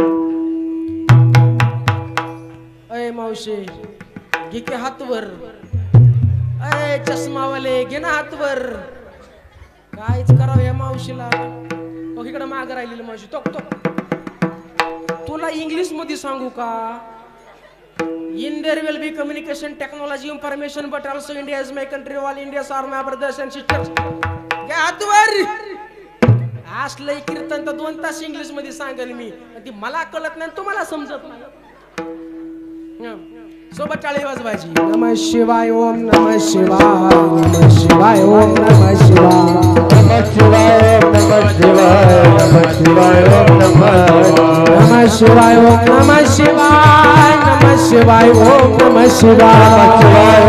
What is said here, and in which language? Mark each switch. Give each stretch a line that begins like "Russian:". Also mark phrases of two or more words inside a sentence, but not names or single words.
Marathi: अय मावशे घे की हातवर अय चष्मावाले घे ना हातवर काहीच करावं या मावशीला तो इकडे माग राहिलेली मावशी तो तुला इंग्लिश मध्ये सांगू का
English: In there will be communication technology information but also India is my country all India's are my brothers and sisters
Marathi: काय हातवर असलंय कीर्तन तर 2 तास इंग्लिश मध्ये सांगेल मी ती मला कळत नाही तुम्हाला समजत नाही सोबत टाळी वाजवायची
Sanskrit: नमः शिवाय ओम नमः शिवाय नमः शिवाय ओम नमः शिवाय नमः शिवाय नमः शिवाय नमः शिवाय ओम नमः शिवाय ओम नमः शिवाय नमः शिवाय ओम नमः शिवाय